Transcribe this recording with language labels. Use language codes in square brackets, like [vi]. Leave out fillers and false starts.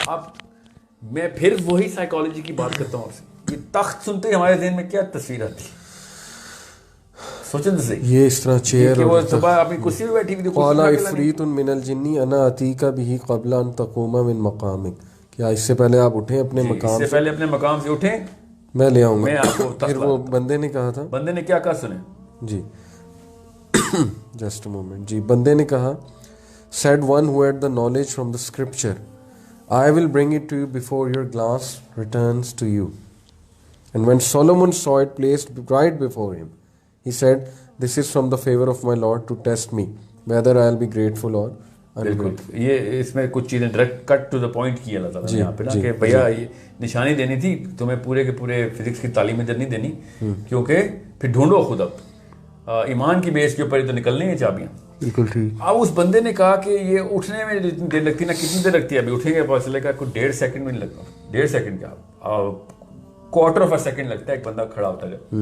[ur] اب میں پھر وہی سائیکالوجی کی بات کرتا ہوں آپ سے یہ تخت سنتے ہی ہمارے ذہن میں کیا تصویر آتی سوچیں تو صحیح یہ اس طرح چیئر کہ وہ صبح اپنی کرسی پہ بیٹھی ہوئی [ar] قال عفریت من الجن انا اتیک به قبل ان تقوم من مقامک [ur] کیا اس سے پہلے آپ اٹھیں اپنے مقام سے پہلے اپنے مقام سے اٹھیں میں لے آؤں گا میں آپ کو پھر وہ بندے نے کہا تھا بندے نے کیا کہا سنیں جی جسٹ اے مومنٹ جی بندے نے کہا [en] said one who had the knowledge from the scripture I will bring it to you before your glass returns to you. And when Solomon saw it placed right before him he said this is from the favor of my Lord to test me whether I will be grateful or ungrateful. [ur] یہ اس میں کچھ چیزیں direct cut to the point کی اللہ تعالیٰ نے یہاں پہ نا کہ بھیا یہ نشانی دینی تھی تمہیں پورے کے پورے فزکس کی تعلیم ادھر نہیں دینی کیونکہ پھر ڈھونڈو خود اب ایمان کی بیس کے اوپر ہی تو نکلنی ہیں چابیاں. بالکل ٹھیک. اب اس بندے نے کہا کہ یہ اٹھنے میں جتنی دیر لگتی ہے نا کتنی دیر لگتی ہے ابھی اٹھیں گے پتہ چلے گا کوئی 1.5 سیکنڈ میں نہیں لگتا 1.5 سیکنڈ کیا کوارٹر آف اے سیکنڈ لگتا ہے ایک بندہ کھڑا ہوتا ہے.